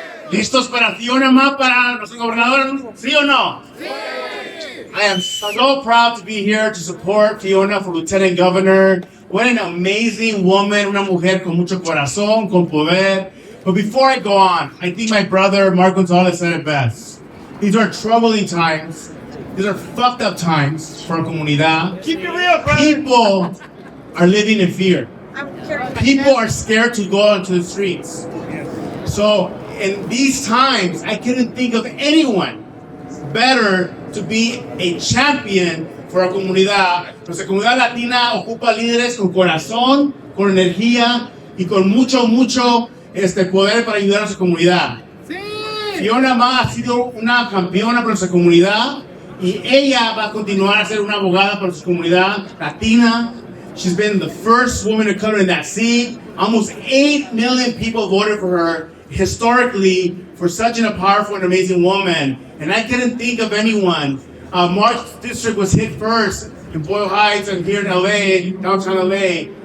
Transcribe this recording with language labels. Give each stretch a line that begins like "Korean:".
Spanish: ¿Listos para Fiona Ma, para nuestro gobernador? ¿Sí o no?
English: I am so proud to be here to support Fiona for Lieutenant Governor. What an amazing woman,
Spanish: una mujer con mucho corazón, con poder.
English: But before I go on, I think my brother Mark Gonzalez said it best. These are troubling times. These are fucked up times for our comunidad. Keep it real, brother. People are living in fear. People are scared to go out into the streets. So in these times, I couldn't think of anyone better to be a champion for our comunidad.
Spanish: Nuestra comunidad latina ocupa líderes con corazón, con energía y con mucho poder para ayudar a nuestra comunidad. Fiona Ma ha sido una campeona para nuestra comunidad y ella va a continuar a ser una abogada para nuestra comunidad latina.
English: She's been the first woman of color in that seat. Almost 8 million people voted for her historically for such a powerful and amazing woman. And I couldn't think of anyone. Mark's district was hit first in Boyle Heights and here in LA, downtown LA.